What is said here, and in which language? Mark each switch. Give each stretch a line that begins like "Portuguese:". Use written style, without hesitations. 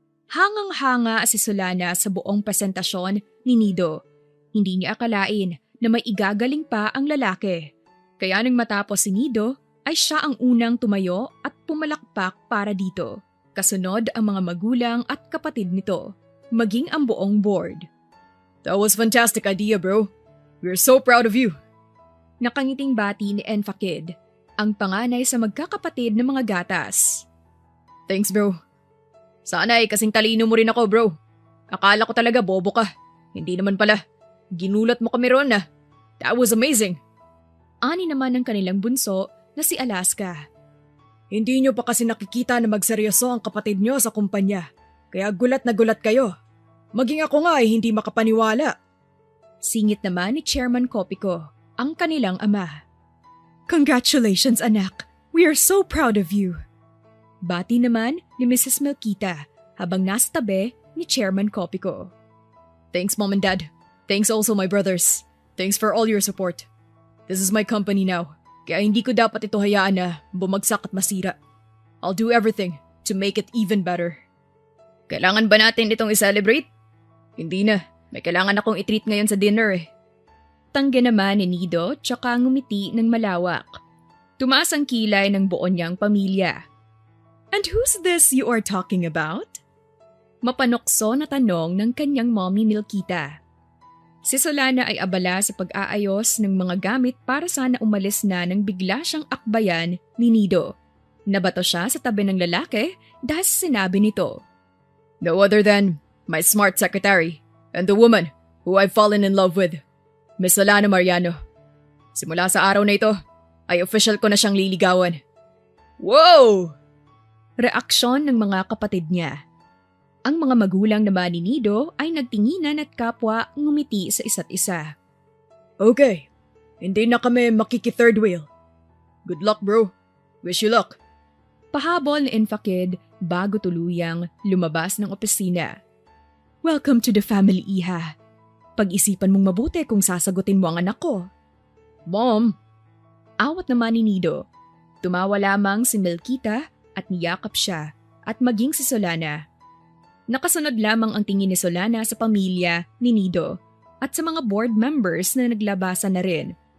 Filipino: Hangang-hanga si Solana sa buong presentasyon ni Nido. Hindi niya akalain na may igagaling pa ang lalaki. Kaya nang matapos si Nido, ay siya ang unang tumayo at pumalakpak para dito. Kasunod ang mga magulang at kapatid nito, maging ang buong board.
English: That was fantastic idea, bro. We're so proud of you.
Filipino: Nakangiting bati ni Enfakid, ang panganay sa magkakapatid ng mga gatas.
English: Thanks, bro.
Filipino: Sana ay kasing talino mo rin ako, bro. Akala ko talaga bobo ka. Hindi naman pala. Ginulat mo kami ron na.
English: That was amazing.
Filipino: Ani naman ng kanilang bunso na si Alaska. Hindi nyo pa kasi nakikita na magseryoso ang kapatid nyo sa kumpanya. Kaya gulat na gulat kayo. Maging ako nga ay hindi makapaniwala. Singit naman ni Chairman Kopiko, ang kanilang ama.
English: Congratulations, anak. We are so proud of you.
Filipino: Bati naman ni
English: Mrs.
Filipino: Melquita habang nasa tabi ni Chairman Kopiko.
English: Thanks, Mom and Dad. Thanks also my brothers. Thanks for all your support. This is my company now,
Filipino: kaya hindi ko dapat ito hayaan na bumagsak at masira.
English: I'll do everything to make it even better.
Filipino: Kailangan ba natin itong i-celebrate? Hindi na. May kailangan akong i-treat ngayon sa dinner eh. Tanggi naman ni Nido tsaka ngumiti ng malawak. Tumaas ang kilay ng buo niyang pamilya.
English: And who's this you are talking about?
Filipino: Mapanokso na tanong ng kanyang mommy Milkita. Si Solana ay abala sa pag-aayos ng mga gamit para sana umalis na nang bigla siyang akbayan ni Nido. Nabato siya sa tabi ng lalaki dahil sa sinabi nito.
English: No other than my smart secretary and the woman who I've fallen in love with, Miss Solana Mariano.
Filipino: Simula sa araw na ito, ay official ko na siyang liligawan.
English: Wow!
Filipino: Reaksyon ng mga kapatid niya. Ang mga magulang naman ni Nido ay nagtinginan at kapwa ngumiti sa isa't isa.
English: Okay,
Filipino: hindi na kami makiki-third wheel.
English: Good luck, bro. Wish you luck.
Filipino: Pahabol ni Enfakid bago tuluyang lumabas ng opisina.
English: Welcome to the family, Iha.
Filipino: Pag-isipan mong mabuti kung sasagutin mo ang anak ko.
English: Mom!
Filipino: Awat naman ni Nido. Tumawa lamang si Melquita at niyakap siya at maging si Solana. Nakasunod lamang ang tingin ni Solana sa pamilya ni Nido at sa mga board members na naglabasan na rin.